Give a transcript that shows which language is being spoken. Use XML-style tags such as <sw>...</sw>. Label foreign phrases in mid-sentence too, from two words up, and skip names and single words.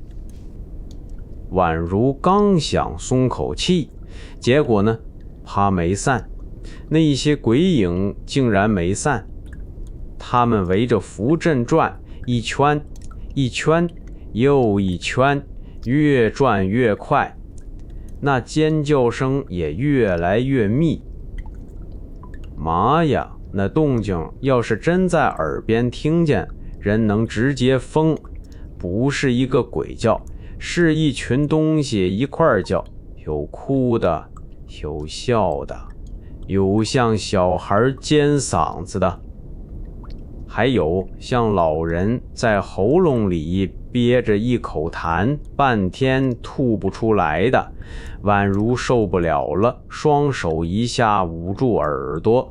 <zh>宛如剛想鬆口氣，結果呢，啪沒散，那些鬼影竟然沒散，他們圍着符陣轉，一圈一圈又一圈，越轉越快，那尖叫聲也越來越密。媽呀，那動靜要是真在耳邊聽見，人能直接瘋。不是一個鬼叫，是一群東西一塊叫，有哭的，有笑的，有像小孩尖嗓子的，還有像老人在喉嚨裡憋着一口痰，半天吐不出來的，宛如受不了了，雙手一下捂住耳朵。</zh>